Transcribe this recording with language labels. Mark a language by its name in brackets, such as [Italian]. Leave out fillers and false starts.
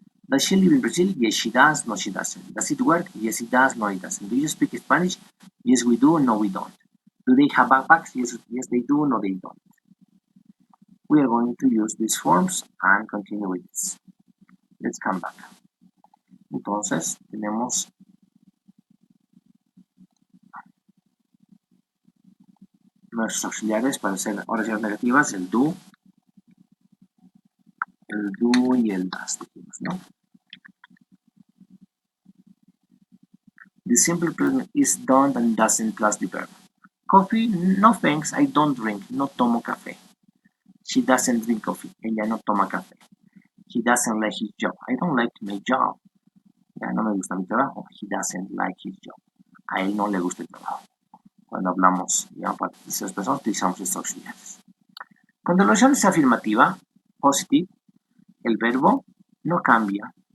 [English] Does she live in Brazil? Yes, she does. No, she doesn't. Does it work? Yes, it does. No, it doesn't. Do you speak Spanish? Yes, we do. No, we don't. Do they have backpacks? Yes, they do. No, they don't. We are going to use these forms and continue with this. Let's come back. [Spanish] Entonces, tenemos nuestros auxiliares para hacer oraciones negativas, el do y el das, ¿no? [English] The simple present is don't and doesn't plus the verb. Coffee? No thanks, I don't drink. [Spanish] No tomo café. [English] She doesn't drink coffee. [Spanish] Ella no toma café. [English] He doesn't like his job. I don't like my job. [Spanish] Ya no me gusta mi trabajo. [English] He doesn't like his job. [Spanish] A él no le gusta el trabajo. Cuando hablamos, ya para terceras personas, utilizamos estos auxiliares. Cuando la oración es afirmativa, positive, el verbo no cambia.